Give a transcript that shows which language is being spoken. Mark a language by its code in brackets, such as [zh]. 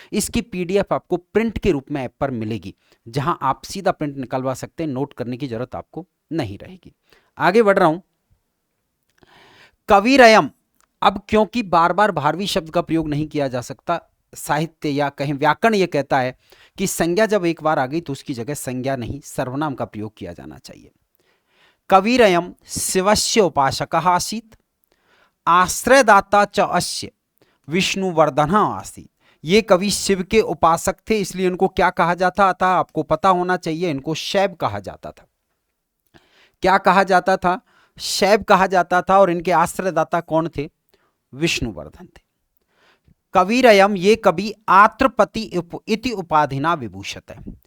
[hi] इसकी पीडीएफ आपको प्रिंट के रूप में ऐप पर मिलेगी, जहां आप सीधा प्रिंट निकलवा सकते हैं, नोट करने की जरूरत आपको नहीं रहेगी। आगे बढ़ रहा हूं। [sa] कविरयम, [hi] अब क्योंकि बार बार भारवी शब्द का प्रयोग नहीं किया जा सकता, साहित्य या कहीं व्याकरण यह कहता है कि संज्ञा जब एक बार आ गई तो उसकी जगह संज्ञा नहीं सर्वनाम का प्रयोग किया जाना चाहिए। [sa] कविरयम शिवस्य उपासकः आसीत्, आश्रयदाता च अस्य विष्णुवर्धन आसीत्। [hi] ये कवि शिव के उपासक थे, इसलिए इनको क्या कहा जाता था, आपको पता होना चाहिए, इनको शैव कहा जाता था। क्या कहा जाता था, शैव कहा जाता था। और इनके आश्रयदाता कौन थे, विष्णुवर्धन थे। [sa] कविरयम, [hi] ये कवि आत्रपति [sa] इति उपाधिना [hi] विभूषित है।